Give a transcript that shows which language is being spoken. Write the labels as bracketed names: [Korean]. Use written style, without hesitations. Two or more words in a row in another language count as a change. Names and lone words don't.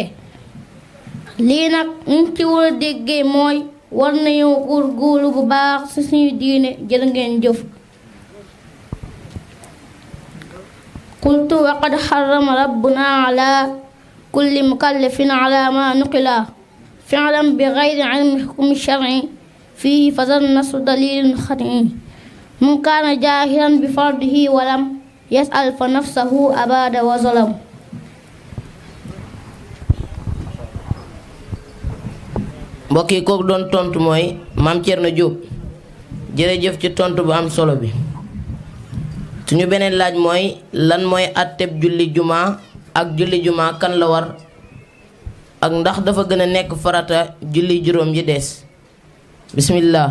[Wolof] lii nag ñu ci war a déggee mooy war nañoo góorgóorlu bu baax ci suñu diine. jërë ngeen jëf. [Arabic] قلت وقد حرم ربنا على كل مكلف على ما نقل فعلا بغير علم الحكم الشرعي فيه فذا النص دليل خطئي من كان جاهلا بفرضه ولم يسأل فنفسه أباد وظلم. [Wolof] mbokk yi kooku doon tontu mooy maam Thierno Diop jërëjëf ci tontu bu am solo bi. suñu beneen laaj mooy lan mooy àtteb julli juma ak julli juma kan la war ak ndax dafa gën a nekk farata julli juróom yi des bismillah.